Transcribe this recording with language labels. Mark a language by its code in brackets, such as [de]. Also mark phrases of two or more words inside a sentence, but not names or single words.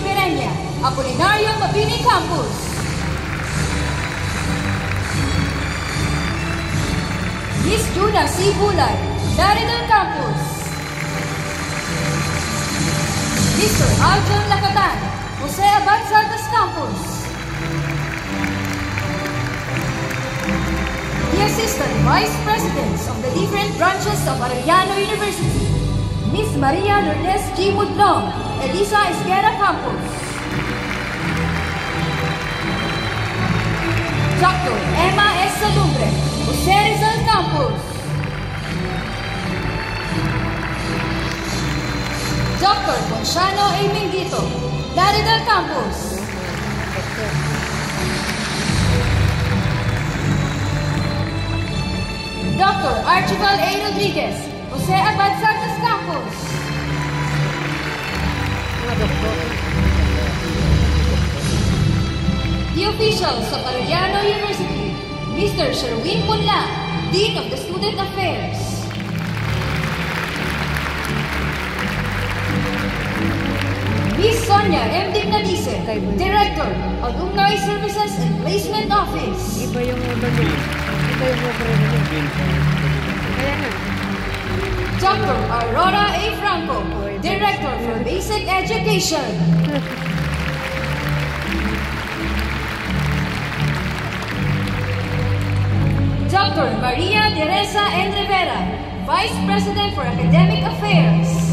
[en] Berenya, Apolinario Mabini Campus, Miss Juna C. Bulay, Laridel Campus, Mr. Aljon Lacatan, Jose Abad Santos Campus, the Assistant Vice Presidents of the different branches of Arellano University, Miss Maria Lourdes G. Mudlong, Elisa Esquera Campus, Dr. Emma S. Salumbre, Jose Rizal Campus, Dr. Ponciano A. Mingito, Laridel Campus, Dr. Archibald A. Rodriguez, Jose Abad Santos Campus, the officials of Arellano University, Mr. Sherwin Punla, Dean of the Student Affairs, Sonia M. Dignalice, Director, Alumni Services and Placement Office. [tl] Iba yung iba niya. Iba yung over niya. Kaya na. [en] Dr. Aurora A. Franco, Director for Basic Education. Dr. Maria Teresa N. Rivera, Vice President for Academic Affairs.